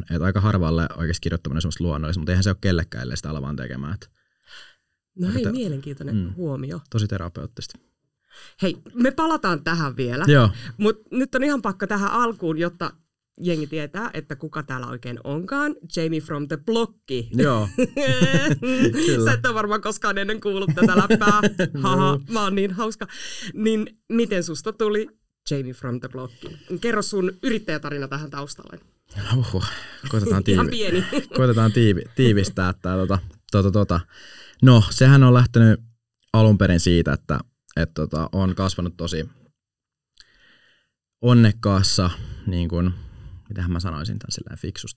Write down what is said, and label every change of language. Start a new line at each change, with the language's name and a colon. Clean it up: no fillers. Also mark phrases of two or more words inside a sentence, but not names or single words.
Finnish: Et aika harvalle oikeasti kirjoittaminen on semmoista luonnollista, mutta eihän se ole kellekään, ellei sitä ala vaan tekemään. No hei, mielenkiintoinen huomio. Tosi terapeuttista. Hei, me palataan tähän vielä, mutta nyt on ihan pakko tähän alkuun, jotta jengi tietää, että kuka täällä oikein onkaan. Jamie from the Blocki. Joo. Sä et ole varmaan koskaan ennen kuullut tätä läppää. Haha, mä oon niin hauska. Niin miten susta tuli Jamie from the Blocki? Kerro sun yrittäjätarina tähän taustalle. Koitetaan tiivistää. No, sehän on lähtenyt alun perin siitä, että on kasvanut tosi onnekkaassa, niin kuin, mitähän mä sanoisin tämän silleen fiksusti.